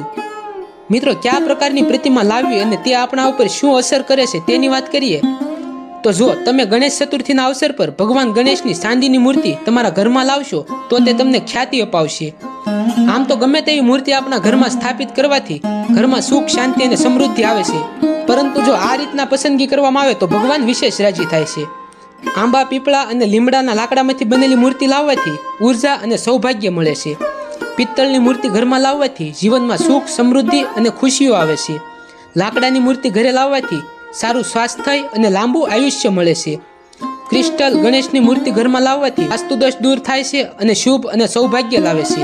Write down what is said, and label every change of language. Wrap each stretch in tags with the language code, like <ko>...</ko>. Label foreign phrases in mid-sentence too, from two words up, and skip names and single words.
<gu>મિત્રો, કયા પ્રકારની પ્રતિમા લાવવી અને તે આપણા ઉપર શું અસર કરે છે તેની વાત કરીએ તો જો તમે ગણેશ ચતુર્થીના અવસર પર ભગવાન ગણેશની ચાંદીની મૂર્તિ તમારા ઘરમાં લાવશો તો તે તમને ખ્યાતિ અપાવશે। આમ તો ગમે તેવી મૂર્તિ આપણા ઘરમાં સ્થાપિત કરવાથી ઘરમાં સુખ, શાંતિ અને સમૃદ્ધિ આવે છે। પરંતુ જો આ રીતના પસંદગી કરવામાં આવે તો ભગવાન વિશેષ રાજી થાય છે। આંબા, પીપળા અને લીમડાના લાકડામાંથી બનેલી મૂર્તિ લાવવાથી ઊર્જા અને સૌભાગ્ય મળે છે। પિત્તળની મૂર્તિ ઘરમાં લાવવાથી જીવનમાં સુખ, સમૃદ્ધિ અને ખુશીઓ આવે છે। લાકડાની મૂર્તિ ઘરે લાવવાથી સારું સ્વાસ્થ્ય અને લાંબુ આયુષ્ય મળે છે। ક્રિસ્ટલ ગણેશની મૂર્તિ ઘરમાં લાવવાથી વાસ્તુદોષ દૂર થાય છે અને શુભ અને સૌભાગ્ય લાવે છે।</gu>